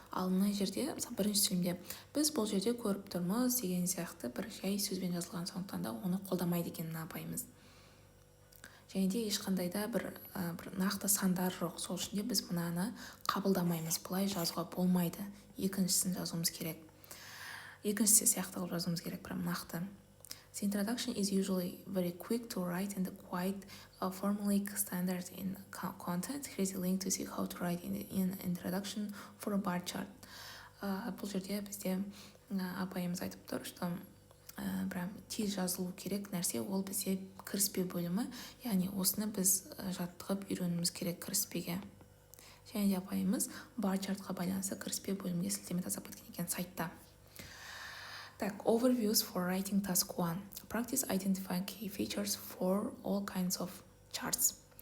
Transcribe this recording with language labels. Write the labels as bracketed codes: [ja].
[kk] Ал мына жерде мысалы бірінші сөйлемде біз бұл жерде көріп тұрмыз деген сияқты бір жай сөзбен жазылған, сондықтан да оны қолдамайды екен мына апайымыз. Және де ешқандай да бір нақты сандар жоқ. Сол үшін де біз мынаны қабылдамаймыз. Бұлай жазуға болмайды. Екіншісін жазуымыз керек. Екіншісі сияқты қылып жазуымыз керек, прям нақты. [en] The introduction is usually very quick to write and quite formulaic standard in content. Here's a link to see how to write in introduction for a bar chart. [kk] Бұл жерде бізде апайымыз айтып тұр, что прям тез жазылу керек нәрсе ол бізде кіріспе бөлімі, яғни осыны біз жаттығып үйренуіміз керек кіріспеге. Және де апайымыз бар чартқа байланысты кіріспе бөлімге сілтеме тастап кеткен екен сайтта. [en] Так, overviews for writing task 1. Practice identifying key features for all kinds of charts.